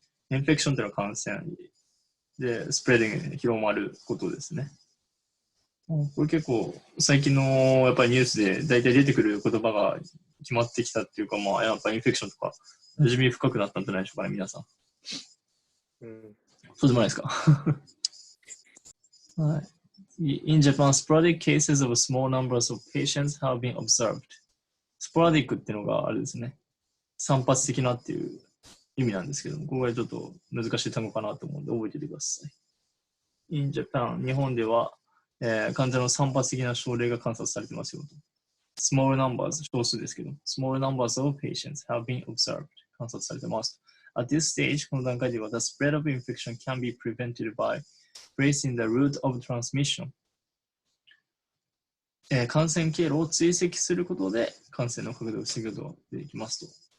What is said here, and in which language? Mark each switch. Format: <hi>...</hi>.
<ja>インフェクションというのは感染で、</ja> <en>spreading</en> <ja>広まることですね。これ結構最近のやっぱりニュースで大体出てくる言葉が決まってきたっていうか、やっぱインフェクションとか馴染み深くなったんじゃないでしょうかね、皆さん。そうでもないですか。はい。</ja> <en>In Japan, sporadic cases of small numbers of patients have been observed.</en> <ja>スポラディックっていうのがあれですね。散発的なっていう意味なんですけども、ここがちょっと難しい単語かなと思うんで覚えておいてください。</ja> <en>In Japan,</en> <ja>日本では、患者の散発的な症例が観察されてますよと。</ja> <en>Small numbers、</en> <ja>少数ですけど、</ja> <en>Small numbers of patients have been observed、</en> <ja>観察されてます。</ja> <en>At this stage、</en> <ja>この段階では、</ja> <en>The spread of infection can be prevented by tracing the route of transmission、</en> <ja>感染経路を追跡することで感染の拡大を防ぐことができますと。</ja>